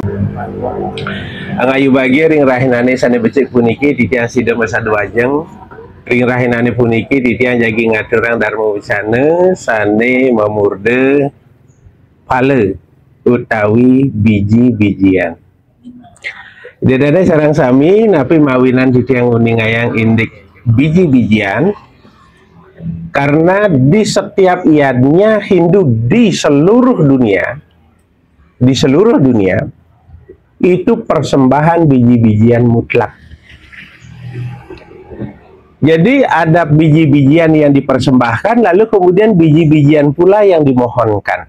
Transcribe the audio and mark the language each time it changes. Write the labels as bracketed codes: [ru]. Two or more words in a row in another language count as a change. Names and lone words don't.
[ban] Angayu bagi ring rahinane sane becik puniki titiang sida masa duajeng. Ring rahinane puniki titiang jagi ngaturang dharma wicana sane memurde pale utawi biji-bijian. Dedane sarang sami napi mawinan titiang uningayang indik biji-bijian. [id] Karena di setiap iadnya Hindu di seluruh dunia itu persembahan biji-bijian mutlak. Jadi ada biji-bijian yang dipersembahkan, lalu kemudian biji-bijian pula yang dimohonkan.